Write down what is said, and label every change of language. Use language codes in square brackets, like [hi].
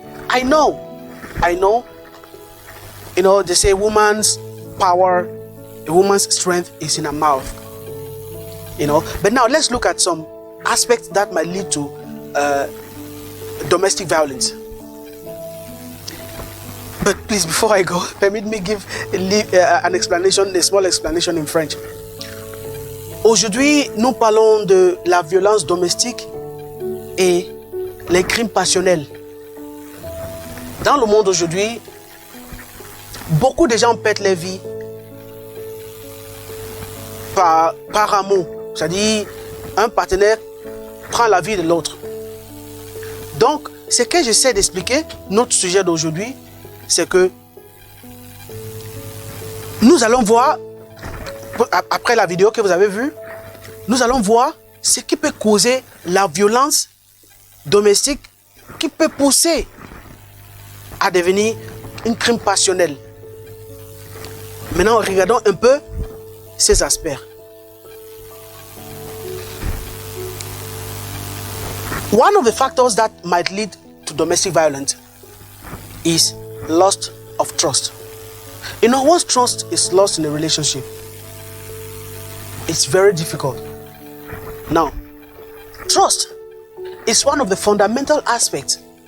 [en] I know, you know, they say woman's power, a woman's strength is in her mouth, you know. But now let's look at some aspects that might lead to domestic violence. But please, before I go, permit me give an explanation, a small explanation in French. [fr] Aujourd'hui, nous parlons de la violence domestique et les crimes passionnels. Dans le monde aujourd'hui, beaucoup de gens perdent leur vie par amour. C'est-à-dire, un partenaire prend la vie de l'autre. Donc, ce que j'essaie d'expliquer, notre sujet d'aujourd'hui, c'est que nous allons voir, après la vidéo que vous avez vue, nous allons voir ce qui peut causer la violence domestique, qui peut pousser à devenir un crime passionnel. Maintenant, regardons un peu ces aspects. [en] One of the factors that might lead to domestic violence is loss of trust. You know, once trust is lost in a relationship, it's very difficult. Now, trust is one of the fundamental aspects